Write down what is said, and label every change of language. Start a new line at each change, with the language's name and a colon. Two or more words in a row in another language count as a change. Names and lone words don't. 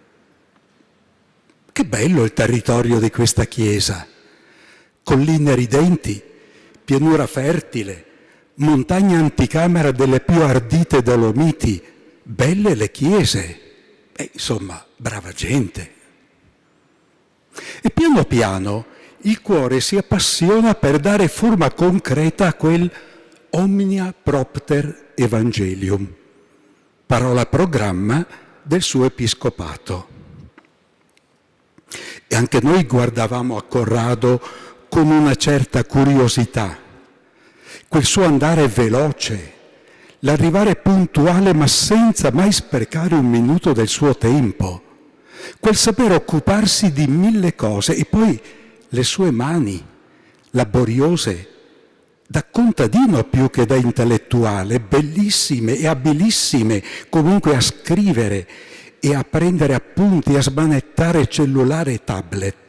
Italian: Che bello il territorio di questa chiesa, colline ridenti, pianura fertile, montagna anticamera delle più ardite Dolomiti, belle le chiese, insomma, brava gente. E piano piano il cuore si appassiona per dare forma concreta a quel
Latin: omnia propter evangelium,
Italian: parola programma del suo episcopato. E anche noi guardavamo a Corrado con una certa curiosità, quel suo andare veloce, l'arrivare puntuale ma senza mai sprecare un minuto del suo tempo, quel saper occuparsi di mille cose, e poi le sue mani, laboriose, da contadino più che da intellettuale, bellissime e abilissime comunque a scrivere e a prendere appunti, a smanettare cellulare e tablet.